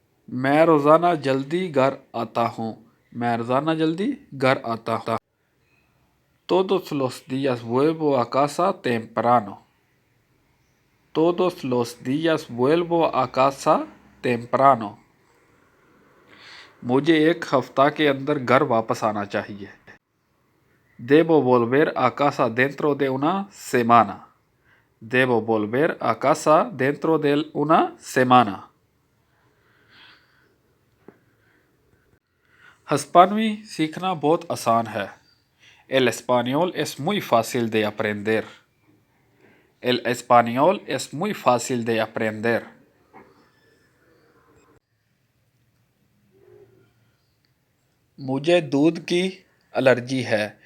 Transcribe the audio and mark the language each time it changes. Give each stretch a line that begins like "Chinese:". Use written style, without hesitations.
Hindi: मैं रोज़ाना जल्दी घर आता हूँ। मैं रोज़ाना जल्दी घर आता हूँ।
Spanish: Todos los días vuelvo a casa temprano. Todos los días vuelvo a casa temprano.
Hindi: मुझे एक हफ्ता के अंदर घर वापस आना चाहिए।
Spanish: Debo volver a casa dentro de una semana. Debo volver a casa dentro de una semana.
Hindi: हिस्पानवी सीखना बहुत आसान है।
Spanish: El español es muy fácil de aprender. El español es muy fácil de aprender.
Hindi: मुझे दूध की एलर्जी है।